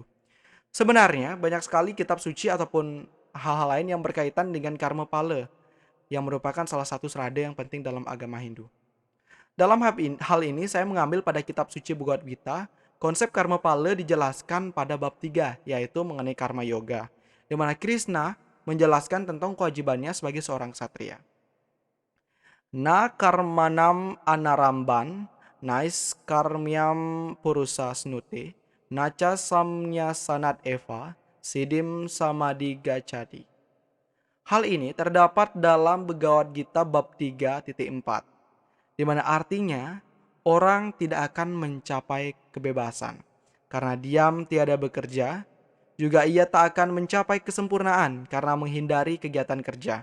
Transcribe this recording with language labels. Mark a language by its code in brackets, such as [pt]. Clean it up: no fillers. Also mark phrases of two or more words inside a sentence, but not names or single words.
[id] Sebenarnya banyak sekali kitab suci ataupun hal-hal lain yang berkaitan dengan karma pala yang merupakan salah satu serada yang penting dalam agama Hindu. Dalam hal ini saya mengambil pada kitab suci Bhagavad Gita, konsep karma pala dijelaskan pada bab 3 yaitu mengenai karma yoga, di mana Krishna menjelaskan tentang kewajibannya sebagai seorang ksatria. [sa] Na karmanam anaramban, nais karmyam purusa snute, naca samnya sanat eva, sidim samadhi gacadi. [id] Hal ini terdapat dalam Bhagavad Gita bab 3.4, di mana artinya orang tidak akan mencapai kebebasan. Karena diam tiada bekerja, juga ia tak akan mencapai kesempurnaan karena menghindari kegiatan kerja.